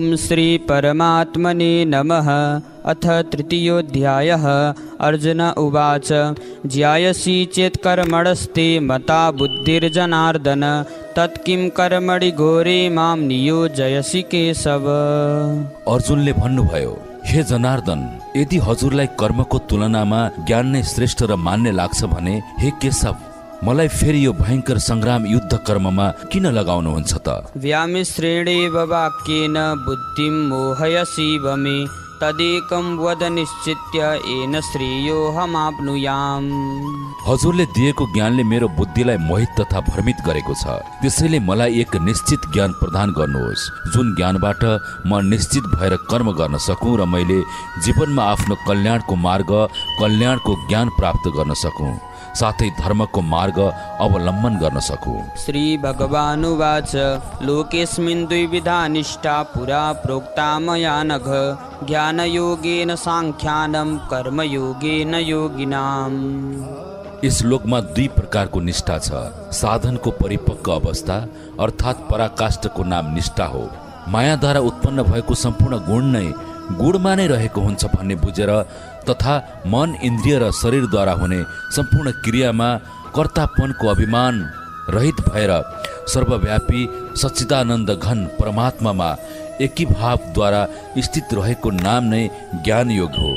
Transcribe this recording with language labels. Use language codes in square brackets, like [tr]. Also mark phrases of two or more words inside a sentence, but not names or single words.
[sa] श्री परमात्मने नमः। अथ तृतीयोऽध्यायः। अर्जुन उवाच ज्यायसि चेत् कर्मणस्ते मता बुद्धिर्जनार्दन तत्किं कर्मणि घोरे मां नियोजयसि केशव। [ne] अर्जुनले भन्नुभयो, हे जनार्दन, यदि हजुरलाई कर्मको तुलनामा ज्ञान नै श्रेष्ठ र मान्य लाग्छ भने हे केशव, मलाई फेरि यो भयंकर संग्राम युद्ध कर्ममा किन लगाउनुहुन्छ त? [sa] व्यामिश्रेणेव वाक्येन बुद्धिं मोहयसि वमे तदेकं वद निश्चित्य येन श्रेयोऽहमाप्नुयाम्। [ne] हजुरले दिएको ज्ञानले मेरो बुद्धिलाई मोहित तथा भ्रमित गरेको छ, त्यसैले मलाई एक निश्चित ज्ञान प्रदान गर्नुहोस् जुन ज्ञानबाट म निश्चित भएर कर्म गर्न सकूं र मैले जीवनमा आफ्नो कल्याणको मार्ग, कल्याणको ज्ञान प्राप्त गर्न सकूं, साथै धर्मको मार्ग अवलम्बन गर्न सकूं। [sa] श्री भगवानुवाच लोकेस्मिन् द्विविधा निष्ठा पुरा प्रोक्ता मया नघ ज्ञानयोगेन साङ्ख्यानं कर्मयोगेन योगिनाम्। [ne] यस लोकमा दुई प्रकारको निष्ठा छ। साधनको परिपक्व अवस्था अर्थात् पराकाष्ठको नाम निष्ठा हो। मायाद्वारा उत्पन्न भएको सम्पूर्ण गुण नै गुणमा नै रहेको हुन्छ भन्ने बुझेर तथा मन, इन्द्रिय र शरीरद्वारा हुने सम्पूर्ण क्रियामा कर्तापनको अभिमान रहित भएर सर्वव्यापी सच्चिदानन्द घन परमात्मामा एकीभावद्वारा स्थित रहेको नाम नै ज्ञान योग हो।